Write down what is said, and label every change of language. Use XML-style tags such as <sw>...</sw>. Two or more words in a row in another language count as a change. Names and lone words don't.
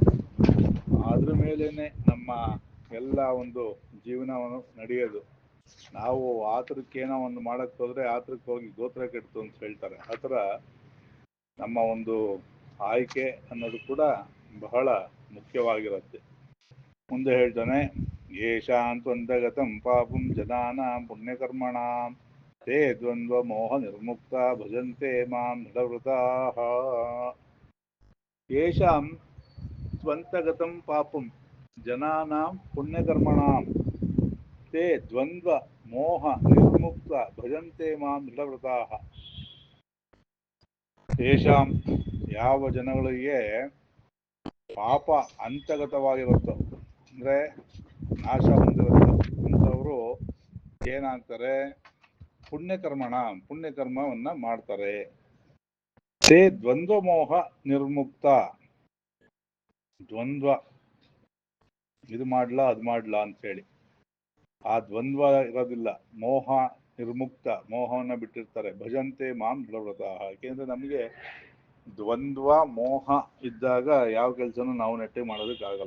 <kn>ಅದ್ರ ಮೇಲೇನೆ ನಮ್ಮ ಎಲ್ಲ ಒಂದು ಜೀವನವನ್ನು ನಡೆಯೋದು. ನಾವು ಆತರಕ್ಕೇನೋ ಒಂದು ಮಾಡಕ್ ಹೋದ್ರೆ ಆತರಕ್ಕೆ ಹೋಗಿ ಗೋತ್ರ ಕೆಡ್ತು ಅಂತ ಹೇಳ್ತಾರೆ. ಆ ಥರ ನಮ್ಮ ಒಂದು ಆಯ್ಕೆ ಅನ್ನೋದು ಕೂಡ ಬಹಳ ಮುಖ್ಯವಾಗಿರುತ್ತೆ. ಮುಂದೆ ಹೇಳ್ತಾನೆ,</kn> <sa>ಯೇಷಾಂತ್ವಂತಗತಂ ಪಾಪಂ ಜನಾನಾಂ ಪುಣ್ಯಕರ್ಮಣಾಂ ತೇ ದ್ವಂದ್ವ ಮೋಹ ನಿರ್ಮುಕ್ತ ಭಜಂತೆ ಮಾಂ ದೃಢವ್ರತಾಃ. ಯೇಷಾಂ ಸ್ವಂತಗತಂ ಪಾಪಂ ಜನಾನಾಂ ಪುಣ್ಯಕರ್ಮಣಾಂ ತೇ ದ್ವಂದ್ವ ಮೋಹ ನಿರ್ಮುಕ್ತ ಭಜಂತೆ ಮಾಂ ದೃಢವ್ರತಾಃ.</sa> <kn>ಯೇಷಾಂ ಯಾವ ಜನಗಳಿಗೆ ಪಾಪ ಅಂತಗತವಾಗಿರುತ್ತೋ ಅಂದರೆ ನಾಶ ಹೊಂದಿರುತ್ತೋ ಅಂಥವರು ಏನಾಗ್ತಾರೆ, ಪುಣ್ಯಕರ್ಮವನ್ನು ಮಾಡ್ತಾರೆ.</kn> <sa>ತೇ ದ್ವಂದ್ವ ಮೋಹ ನಿರ್ಮುಕ್ತ,</sa> <kn>ದ್ವಂದ್ವ ಇದು ಮಾಡ್ಲಾ ಅದು ಮಾಡ್ಲಾ ಅಂತೇಳಿ ಆ ದ್ವಂದ್ವ ಇರೋದಿಲ್ಲ.</kn> <sa>ಮೋಹ ನಿರ್ಮುಕ್ತ,</sa> <kn>ಮೋಹವನ್ನು ಬಿಟ್ಟಿರ್ತಾರೆ.</kn> <sa>ಭಜಂತೆ ಮಾಂ ದೃಢವ್ರತಾಃ.</sa> <kn>ಯಾಕೆಂದ್ರೆ ನಮಗೆ ದ್ವಂದ್ವ ಮೋಹ ಇದ್ದಾಗ ಯಾವ ಕೆಲಸನೂ ನಾವು ನೆಟ್ಟಗೆ ಮಾಡೋದಕ್ಕಾಗಲ್ಲ.</kn>